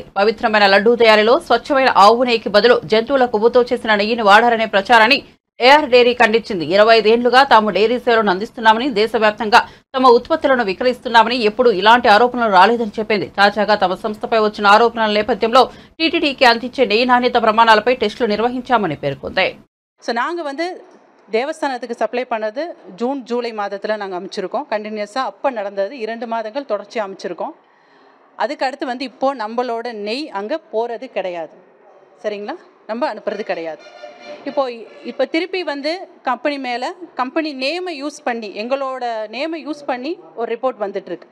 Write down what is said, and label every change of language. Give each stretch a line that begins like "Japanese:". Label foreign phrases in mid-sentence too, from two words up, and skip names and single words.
Telugu: పవిత్రమైన లడ్డూ తయారీలో స్వచ్ఛమైన ఆవు నెయ్యికి బదులు జంతువుల కొవ్వుతో చేసిన నెయ్యిని వాడారనే ప్రచారాన్ని ఏఆర్ డైరీ ఖండించింది. 25 ఏళ్లుగా తాము డైరీ సేవలను అందిస్తున్నామని, దేశవ్యాప్తంగా తమ ఉత్పత్తులను విక్రయిస్తున్నామని ఎప్పుడూ ఇలాంటి ఆరోపణలు రాలేదని చెప్పింది. తాజాగా తమ సంస్థపై వచ్చిన ఆరోపణల నేపథ్యంలో టీటీడీకి అందించే నెయ్యి నాణ్యత ప్రమాణాలపై టెస్టులు నిర్వహించామని పేర్కొంది.
Tamil: நாங்கள் தேவஸ்தானத்துக்கு சப்ளை பண்ணது ஜூன் ஜூலை மாதத்தில் நாங்கள் அமைச்சிருக்கோம். கண்டினியூஸாக அப்போ நடந்தது 2 மாதங்கள் தொடர்ச்சி அமைச்சிருக்கோம். அதுக்கு அடுத்து இப்போது நம்மளோட நெய் அங்கே போகிறது கிடையாது. சரிங்களா, நம்ம அனுப்புறது கிடையாது. இப்போ திருப்பி கம்பெனி மேலே
English: company name use
Tamil: பண்ணி, எங்களோட
English: name use
Tamil: பண்ணி ஒரு ரிப்போர்ட் வந்துட்டுருக்கு.